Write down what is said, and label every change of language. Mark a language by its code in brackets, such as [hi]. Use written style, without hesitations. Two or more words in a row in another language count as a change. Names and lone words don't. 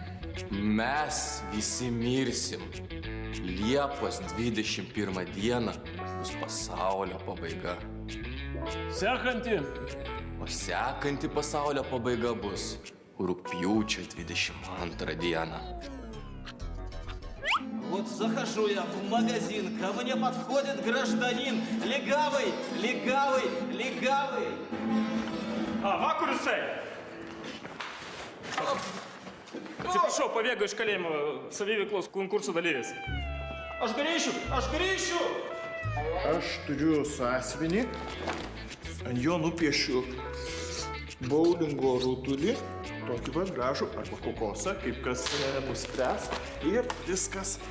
[lt] Mes visi mirsim. Liepos 21 dieną bus pasaulio pabaiga. Sekanti. O sekanti pasaulio pabaiga bus рупьючо 22 dieną. [ru] Вот захожу я в магазин, ко мне подходит гражданин. Легавый, легавый, легавый. [lt] Va, kur jisai? Atsiprašau, pabėgo iš kalėjimo saviveiklos konkursų dalyvis. Aš grįšiu! Aš turiu sąsiuvinį, ant jo nupiešiu boulingo rutulį, tokį pat gražų arba kokosą, kaip kas nuspręs, ir viskas.